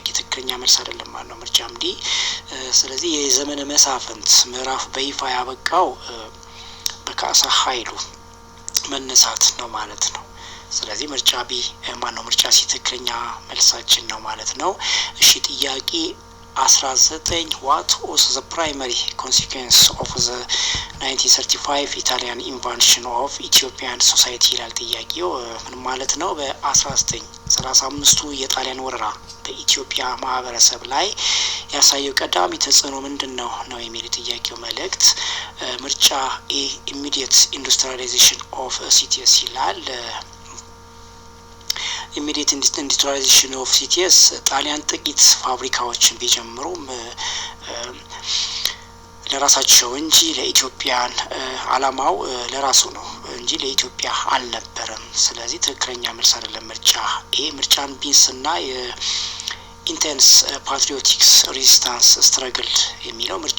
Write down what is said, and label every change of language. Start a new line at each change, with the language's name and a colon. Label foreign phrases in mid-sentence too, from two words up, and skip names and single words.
Amharic: ትክክለኛ መልስ አይደለም ማለት ነው ምርጫ እንዲህ። ስለዚህ የዘመነ መሳፍንት ምዕራፍ በይፋ ያበቃው በካሳ ኃይሉ መነሳት ነው ማለት ነው። ስለዚህ ምርጫ ቢ ማነው ምርጫ ሲ ትክክለኛ መልሳችን ነው ማለት ነው። እሺ ጥያቄ 19
English: what was the primary consequence of the 1935 Italian invasion of Ethiopian society
Amharic: ይላል ጥያቄው። ምን ማለት ነው? በ1935ቱ የጣሊያን ወረራ በኢትዮጵያ ማህበረሰብ ላይ ያሳየው ቀዳሚ ተጽዕኖ ምንድነው ነው የሚል ጥያቄው መልእክት። ምርጫ ኤ
English: immediate industrialization of cities
Amharic: ይላል።
English: immediate industrialization of cities
Amharic: ጣሊያን ጥቂት ፋብሪካዎችን ቢጀምሩም ለራሳቸው እንጂ ለኢትዮጵያን አላማው ለራሱ ነው እንጂ ለኢትዮጵያ አልነበረም። ስለዚህ ትክክለኛ መልስ አይደለም ምርጫ ኤ። ምርጫን ቢንስና
English: intense patriotics resistance struggle
Amharic: የሚለው ምርጫ